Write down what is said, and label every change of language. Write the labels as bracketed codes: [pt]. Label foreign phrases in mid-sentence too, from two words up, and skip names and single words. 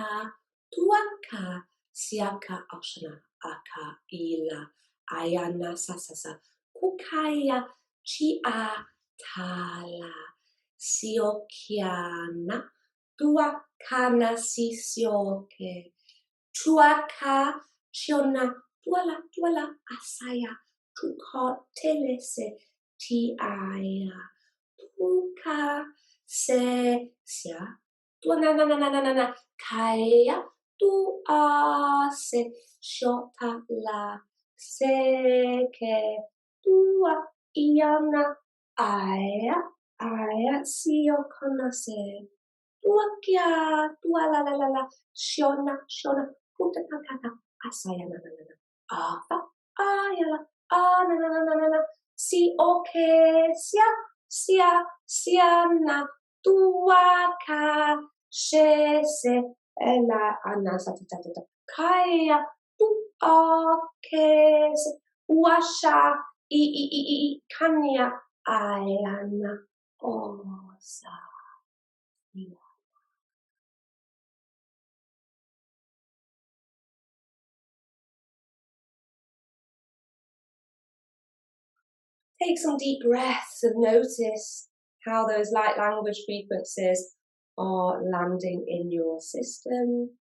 [en] tuaka, siaka, oshana, aka, ila, ayana, sasasa, kukaya, chia, tala, siokiana, tuakana, sisioke, tuaka, chiona, tuala, tuala, asaya, tuka telese ti aya tuka se sia tu na na na na na na kaya tu a se shota la se ke tua iana aya sio kona se tua kia tua la la la la shona shona puta kaka asaya na na na na ava ayala na na na na na na si oke sia na tua ka she se ela ana sa ta ta ta kaya tu oke se washa i kanya ayana osa. Take some deep breaths and notice how those light language frequencies are landing in your system.